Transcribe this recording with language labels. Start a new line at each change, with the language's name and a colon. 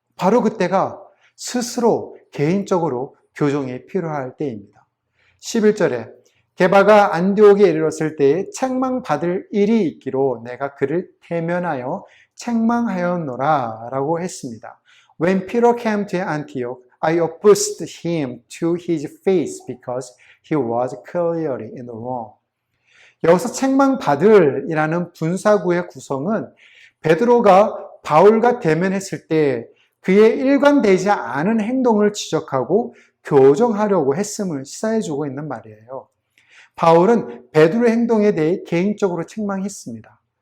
Korean: 바로 그때가 스스로 개인적으로 교정이 필요할 때입니다. 11절에 게바가 안디옥에 이르렀을 때에 책망받을 일이 있기로 내가 그를 대면하여 책망하였노라 라고 했습니다.
English: When Peter came to Antioch, I opposed him to his face because he was clearly in the wrong.
Korean: 여기서 책망받을 이라는 분사구의 구성은 베드로가 바울과 대면했을 때 그의 일관되지 않은 행동을 지적하고 교정하려고 했음을 시사해주고 있는 말이에요. 바울은 베드로의 행동에 대해 개인적으로 책망했습니다.